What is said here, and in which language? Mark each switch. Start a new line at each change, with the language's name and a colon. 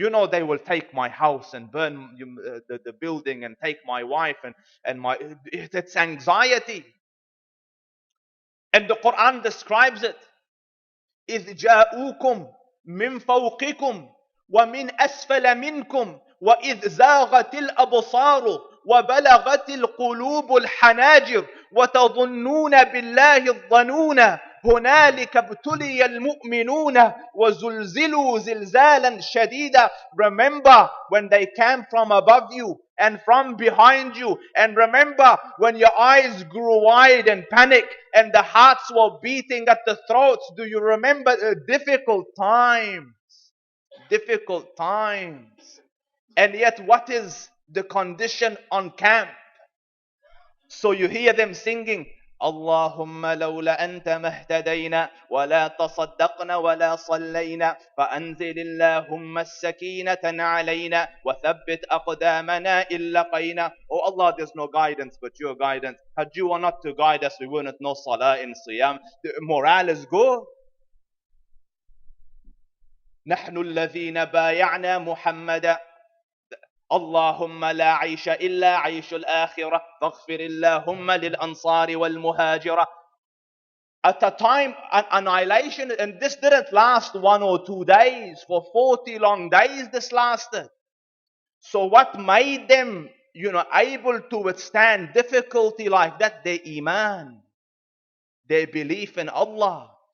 English: They will take my house and burn the building and take my wife and my. It's anxiety. And the Quran describes it.
Arabic: إذ جاءوكم من فوقكم ومن أسفل منكم وإذ زاغت الأبصار وبلغت القلوب الحناجر وتظنون بالله الظنون هنالك ابتلي المؤمنون وزلزلوا زلزالا شديدا.
English: Remember when they came from above you and from behind you, and remember when your eyes grew wide and panic and the hearts were beating at the throats. Do you remember the difficult times? Difficult times. And yet what is the condition on camp? So you hear them singing,
Arabic: اللهم لولا أنت ما اهتدينا ولا تصدقنا ولا صلينا فأنزل اللهم السكينة علينا وثبت أقدامنا إن لقينا.
English: Oh Allah, there's no guidance but your guidance. Had you were not to guide us, we wouldn't know salah and siyam. The morale is good.
Arabic: نحن الذين بايعنا محمدا اللهم لا عيش إلا عيش الآخرة فاغفر اللهم للأنصار والمهاجرة.
English: At a time, an annihilation, and this didn't last 1 or 2 days. For 40 long days this lasted. So what made them, able to withstand difficulty like that? Their iman, their belief in Allah.